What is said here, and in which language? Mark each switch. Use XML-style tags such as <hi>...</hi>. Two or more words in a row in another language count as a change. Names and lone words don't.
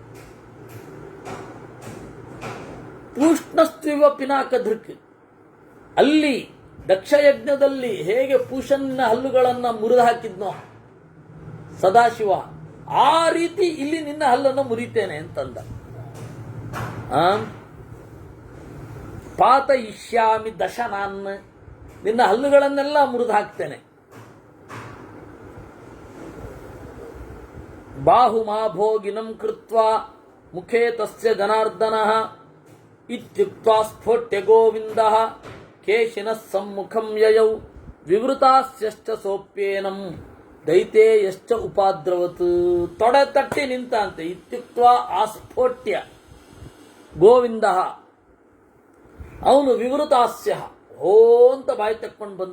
<sa>ಪೂಷ್ಣಸ್ತ್ವಿವ ಪಿನಾಕ ಧೃಕ್,</sa> <kn>ಅಲ್ಲಿ ದಕ್ಷಯಜ್ಞದಲ್ಲಿ ಹೇಗೆ ಪೂಷನ್ನ ಹಲ್ಲುಗಳನ್ನ ಮುರಿದು ಹಾಕಿದ್ನೋ ಸದಾಶಿವ, ಆ ರೀತಿ ಇಲ್ಲಿ ನಿನ್ನ ಹಲ್ಲನ್ನು ಮುರಿತೇನೆ ಅಂತಂದ.</kn> <sa>ಪಾತ ಇಷ್ಯಾಮಿ ದಶನಾನ್,</sa> <kn>ನಿನ್ನ ಹಲ್ಲುಗಳನ್ನೆಲ್ಲ ಮುರಿದು ಹಾಕ್ತೇನೆ.</kn> <sa>ಬಾಹುಮಾ ಭೋಗಿನಂ ಕೃತ್ವಾ ಮುಖೇ ತಸ್ಯ ಜನಾರ್ದನಃ ಇತ್ಯುಕ್ತ್ವಾ ಸ್ಫೋಟ್ಯ ಗೋವಿಂದಃ ಕೇಶಿನಃ ಸಮ್ಮುಖಂ ಯಯೌ ವಿವೃತಾಸ್ಯಶ್ಚ ಸೋಪ್ಯೇನಂ ದೈತೇಯಶ್ಚ ಉಪಾದ್ರವತ್.</sa> <kn>ತೊಡೆ ತಟ್ಟಿ ನಿಂತಂತೆ.</kn> <sa>ಇತ್ಯುಕ್ತ್ವಾ ಆಸ್ಫೋಟ್ಯ ಗೋವಿಂದಃ,</sa> <kn>ಅವನು ವಿವೃತಾಸ್ಯ ಹೋ ಅಂತ ಬಾಯಿ ತಕ್ಕೊಂಡು ಬಂದ.</kn>